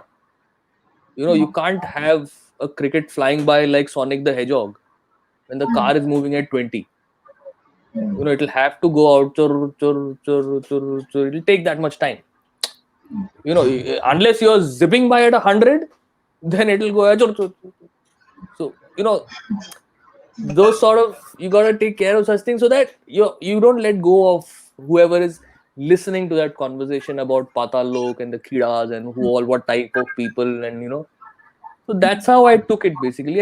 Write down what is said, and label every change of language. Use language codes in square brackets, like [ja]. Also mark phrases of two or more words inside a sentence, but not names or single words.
[en] You can't have a cricket flying by like Sonic the Hedgehog when the car is moving at 20. It'll have to go out, chur, chur, chur, chur, chur. It'll take that much time. Unless you're zipping by at 100, then it'll go chur, chur, chur, chur. So those sort of, you gotta take care of such things, so that you don't let go of whoever is listening to that conversation about Patal Lok and the Kidas and who all, what type of people, and so that's how I took it basically.